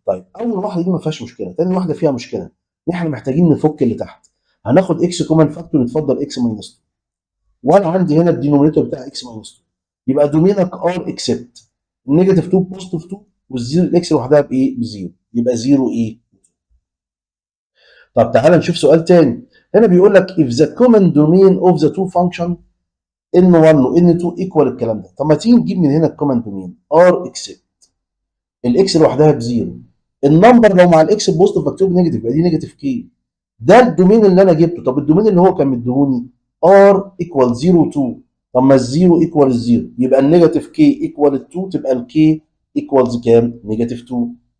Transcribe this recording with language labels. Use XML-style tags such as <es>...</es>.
<ar>طيب اول واحده دي ما فيهاش مشكله، تاني واحده فيها مشكله، ان احنا محتاجين نفك اللي تحت. هناخد اكس كومن فاكتور، يتفضل اكس ماينس 2، وانا عندي هنا الدينومينيتور بتاع اكس ماينس 2، يبقى دومينك ار اكسبت نيجاتيف 2 بوزيتيف 2 والزيرو الاكس لوحدها بايه؟ بزيرو، يبقى 0 ايه. طب تعالى نشوف سؤال تاني. هنا بيقول لك</ar> <en>if the common domain of the two function n1 و n2 equal</en> <ar>الكلام ده. طب ما تيجي نجيب من هنا الكومن دومين ار اكسبت الاكس لوحدها بزيرو، النمبر لو مع الاكس بوزيتيف مكتوب نيجاتيف يبقى دي نيجاتيف كي. ده الدومين اللي انا جبته. طب الدومين اللي هو كان مديهوني ار ايكوال 0 2، طب ما الزيرو ايكوال الزيرو يبقى النيجاتيف كي ايكوال 2، تبقى الكي ايكوالز كام؟ نيجاتيف 2.</ar>